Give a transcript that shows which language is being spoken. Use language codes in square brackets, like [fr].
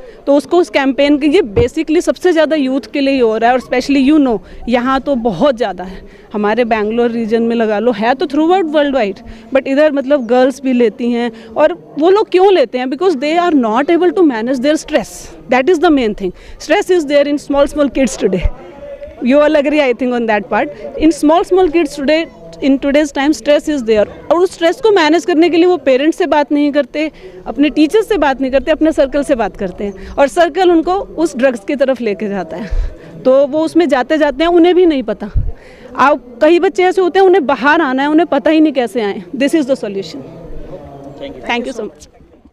[hi] तो उसको उस कैंपेन के, ये बेसिकली सबसे ज़्यादा यूथ के लिए ही हो रहा है, और स्पेशली यहाँ तो बहुत ज़्यादा है. हमारे बैंगलोर रीजन में लगा लो, है तो through out world wide, but इधर मतलब गर्ल्स भी लेती हैं. और वो लोग क्यों लेते हैं? [en] Because they are not able to manage their stress. That is the main thing. Stress is there in small kids today. You all agree, I think, on that part. In small kids today, in today's time, stress is there. [hi] और उस stress को manage करने के लिए वो parents से बात नहीं करते, अपने टीचर्स से बात नहीं करते, अपने सर्कल से बात करते हैं, और सर्कल उनको उस ड्रग्स की तरफ लेके जाता है. तो वो उसमें जाते जाते हैं, उन्हें भी नहीं पता. आप कई बच्चे ऐसे होते हैं, उन्हें बाहर आना है, उन्हें पता ही नहीं कैसे आए. [en] This is the solution. Thank you so much.